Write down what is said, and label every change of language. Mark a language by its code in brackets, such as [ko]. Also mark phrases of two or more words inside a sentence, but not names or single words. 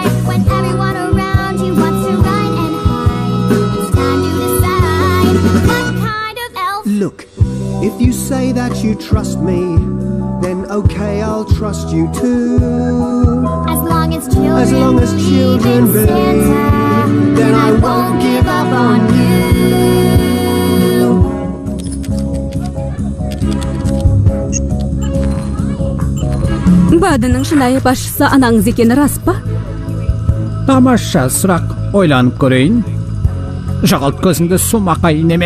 [en] When everyone around you wants to run and hide, it's time to decide what kind of elf. Look, if you say that you trust me, then okay, I'll trust you too. As long as children, As long as children believe in Santa, then I won't give up on you. [kk] Бадының шынайы басшысы анаңыз екені рас па? Тамаша сұрақ, ойланып көрейін. Жағалт көзіңді сумақай неме.